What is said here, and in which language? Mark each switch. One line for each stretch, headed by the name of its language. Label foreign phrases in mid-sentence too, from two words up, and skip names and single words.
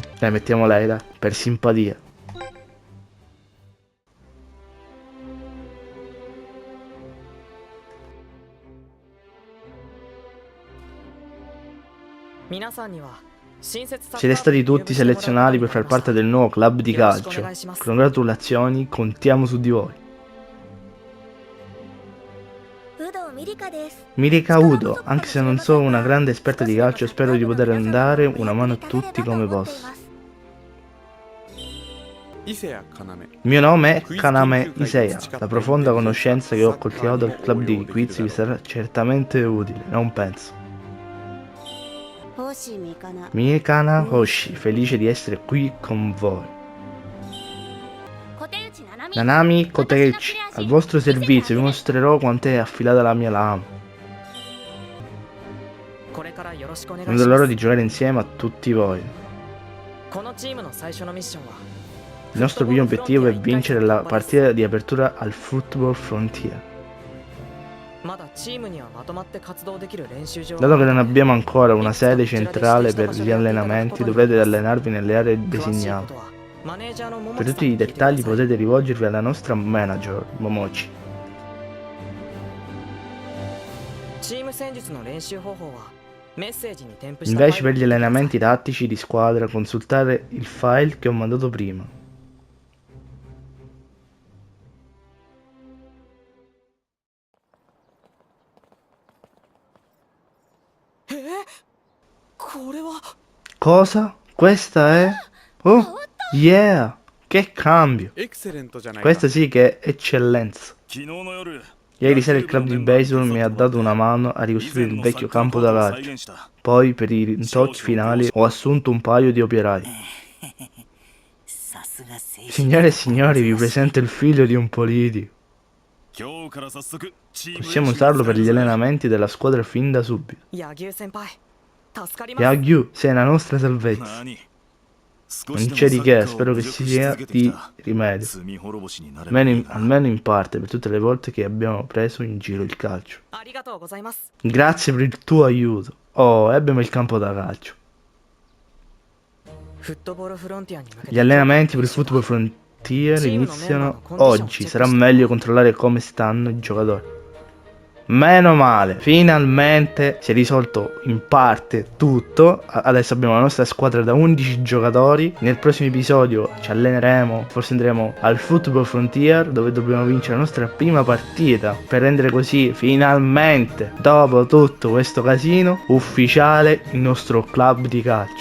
Italian: Dai, mettiamo lei, dai, per simpatia. Siete stati tutti selezionati per far parte del nuovo club di calcio. Congratulazioni, contiamo su di voi.
Japanese: 有働ミリカです
Italian: Mirika Udo, anche se non sono una grande esperta di calcio, spero di poter dare una mano a tutti come posso. Il mio nome è Kaname Iseiya. La profonda conoscenza che ho coltivato al club di quiz vi sarà certamente utile, non penso. Mikana Hoshi, felice di essere qui con voi.
Japanese: 小手内七海
Italian: Nanami Koteichi, al vostro servizio, vi mostrerò quanto è affilata la mia lama.
Japanese: これからよろしくお願い
Italian: Non
Japanese: し
Italian: vedo
Japanese: ま
Italian: l'ora
Japanese: す
Italian: di giocare insieme a tutti voi.
Japanese: このチームの最初のミッションは
Italian: Il nostro primo obiettivo è vincere la partita di apertura al Football Frontier.
Japanese: まだチームにはまとまって活動できる練習場
Italian: Dato che non abbiamo ancora una sede centrale per gli allenamenti, dovrete allenarvi nelle aree designate. Per tutti i dettagli potete rivolgervi alla nostra manager, Momochi.
Japanese: チーム戦術の練習方法はメッセージに添付した
Italian: Invece per gli allenamenti tattici di squadra consultare il file che ho mandato prima. Cosa? Questa è?
English: Oh, yeah!
Italian: Che cambio! Questa sì che è eccellenza.
Japanese: 昨日の夜
Italian: Ieri sera il club di baseball mi ha dato una mano a ricostruire il vecchio campo da calcio. Poi, per i ritocchi finali, ho assunto un paio di operai. Signore e signori, vi presento il figlio di un politico.
Japanese: 今日から早速チーム
Italian: Possiamo usarlo per gli allenamenti della squadra fin da subito.
Japanese: 柳生先輩助かります
Italian: Yagyu, sei la nostra salvezza.
Japanese: 何
Italian: Non c'è di che, spero che sia di rimedio. Almeno in parte, per tutte le volte che abbiamo preso in giro il calcio.
Japanese: ありがとうございます。
Italian: Grazie per il tuo aiuto. Oh, e abbiamo il campo da calcio.
Japanese: フットボールフロンティアに向けて
Italian: Gli allenamenti per il Football Frontier iniziano oggi. Sarà meglio controllare come stanno i giocatori. Meno male, finalmente si è risolto in parte tutto. Adesso abbiamo la nostra squadra da 11 giocatori. Nel prossimo episodio ci alleneremo, forse andremo al Football Frontier, dove dobbiamo vincere la nostra prima partita, per rendere così finalmente, dopo tutto questo casino, ufficiale il nostro club di calcio.